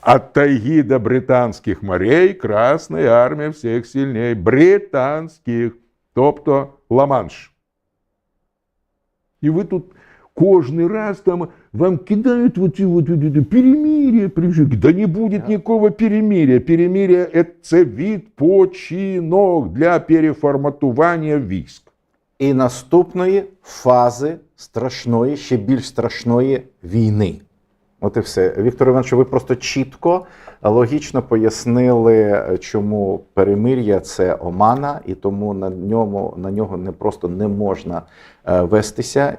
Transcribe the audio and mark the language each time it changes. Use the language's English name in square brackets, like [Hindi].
[Russian] От тайги до британских морей Красная армия всех сильней. [Ukrainian] Британских, тобто Ла-Манш. І ви тут кожний раз там вам кидают вот перемирие. [Russian] Да не будет никакого перемирия. Перемирие – это відпочинок для переформатування військ. [Ukrainian] І наступної фази страшної, ще більш страшної війни. От і все. Віктор Іванович, ви просто чітко, логічно пояснили, чому перемир'я – це омана, і тому на нього не просто не можна вестися.